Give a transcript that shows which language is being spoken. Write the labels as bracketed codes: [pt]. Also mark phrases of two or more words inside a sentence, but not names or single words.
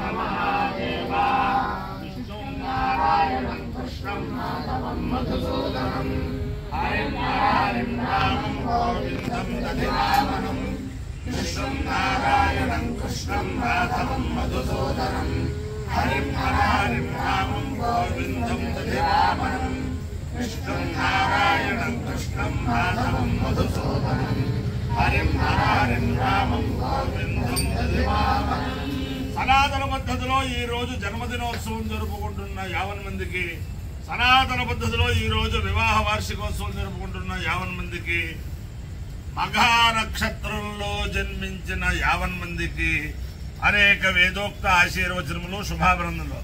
[sa] महादेव विष्णु नारायणं कृष्णं माधवं मधुसूदनं हरिं हरिं रामं गोविन्दं दधिवामनं विष्णु नारायणं कृष्णं माधवं मधुसूदनं हरिं हरिं रामं गोविन्दं दधिवामनं विष्णु नारायणं कृष्णं माधवं मधुसूदनं हरिं हरिं रामं गोविन्दं दधिवामनं। [te] సనాతన పద్ధతిలో ఈ రోజు జన్మదినోత్సవం జరుపుకుంటున్న 50 మందికి, సనాతన పద్ధతిలో ఈ రోజు వివాహ వార్షికోత్సవం జరుపుకుంటున్న 50 మందికి, మఘా నక్షత్రంలో జన్మించిన 50 మందికి అనేక వేదోక్త ఆశీర్వచనములు శుభాభినందనలు.